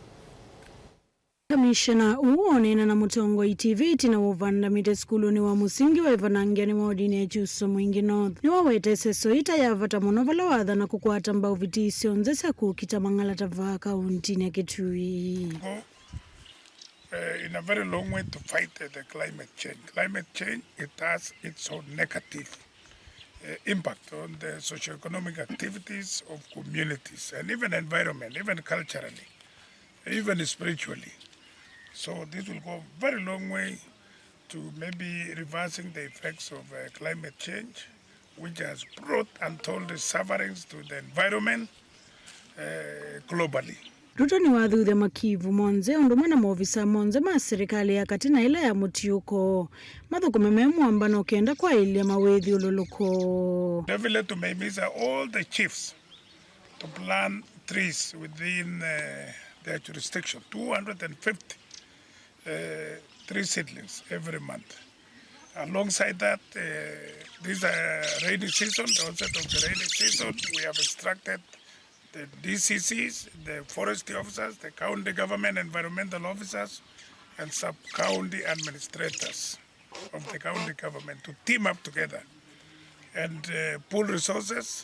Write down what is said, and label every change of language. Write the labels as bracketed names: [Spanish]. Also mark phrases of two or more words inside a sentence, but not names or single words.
[Kamba] Kamishna uonena na Mutongoi TV tina wovanda mite skulu ni wa musingi wa Ivanangia ni maodini ya Juso Mwingi North. Ni wawete seso ita ya vata monovala wadha na kukwata mbao vitisi onzesa kukita Mangalata va kaunti ni ya Kitui. [English] In a very long way to fight the climate change. Climate change, it has its own negative impact on the socio-economic activities of communities and even environment, even culturally, even spiritually. So this will go a very long way to maybe reversing the effects of climate change, which has brought untold sufferings to the environment globally. [Kamba] Ruto ni wathuthe makivu monze ondumwe na maofisa monze ma serikali ya katina ila ya mutiuko mathukume memwambano kenda kwa ilia mawethi ululuko. [English] Devile tumehimiza all the chiefs to plant trees within their jurisdiction, 250 tree seedlings every month. Alongside that, this rainy season, the onset of the rainy season, we have instructed the DCCs, the forestry officers, the county government environmental officers, and sub-county administrators of the county government to team up together and pool resources.